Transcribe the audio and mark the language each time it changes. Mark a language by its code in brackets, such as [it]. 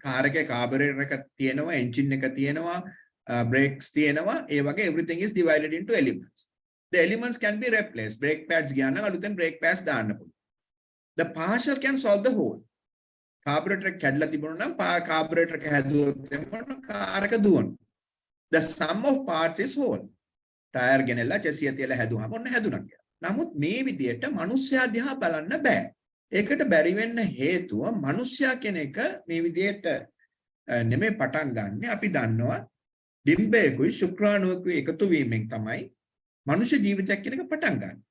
[si] Car එකේ කාබරේටර් එක තියෙනවා, එන්ජින් එක තියෙනවා, brakes තියෙනවා. ඒ වගේ [en] everything is divided into elements. The elements can be replaced. [si] Brake pads ගියා නම් අලුතෙන් brake pads දාන්න පුළුවන්. [en] The partial can solve the whole. [si] කාබරේටර් එක කැඩලා තිබුණා නම් කාබරේටර් එක හැදුවොත් එතකොට කාර් එක දුවනවා. [en] The sum of parts is whole. [si] Tyre ගෙනල්ලා චැසිය තියලා හැදුවාම ඔන්න හැදුණා කියලා. නමුත් මේ විදියට මිනිස්සයා දිහා බලන්න බෑ. ඒකට බැරි වෙන්න හේතුව මිනිස්සයා කෙනෙක් මේ විදියට නෙමෙයි පටන් ගන්න. අපි දන්නවා ඩිම්බේකුයි ශුක්‍රාණුවකුයි එකතු වීමෙන් තමයි මනුෂ්‍ය ජීවිතයක් කියන එක පටන් ගන්න.